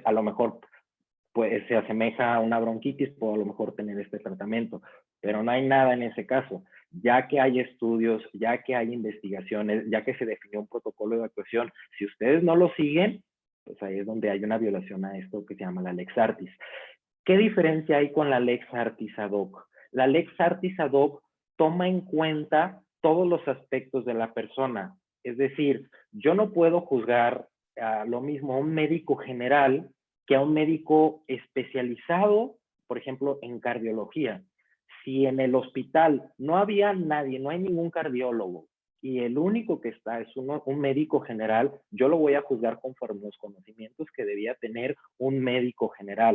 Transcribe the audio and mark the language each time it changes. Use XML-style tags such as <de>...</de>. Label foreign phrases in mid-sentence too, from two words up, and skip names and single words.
<es>A lo mejor pues se asemeja a una bronquitis, puedo a lo mejor tener este tratamiento, pero no hay nada en ese caso. Ya que hay estudios, ya que hay investigaciones, ya que se definió un protocolo de actuación, si ustedes no lo siguen, pues ahí es donde hay una violación a esto que se llama la</es> <la>Lex Artis.</la> <es>¿Qué diferencia hay con la</es> <la>Lex Artis ad hoc?</la> <es>La</es> <la>Lex Artis ad hoc</la> <es>toma en cuenta todos los aspectos de la persona. Es decir, yo no puedo juzgar lo mismo a un médico general que a un médico especializado, por ejemplo, en cardiología. Si en el hospital no había nadie, no hay ningún cardiólogo, y el único que está es un médico general, yo lo voy a juzgar conforme a los conocimientos que debía tener un médico general.</es>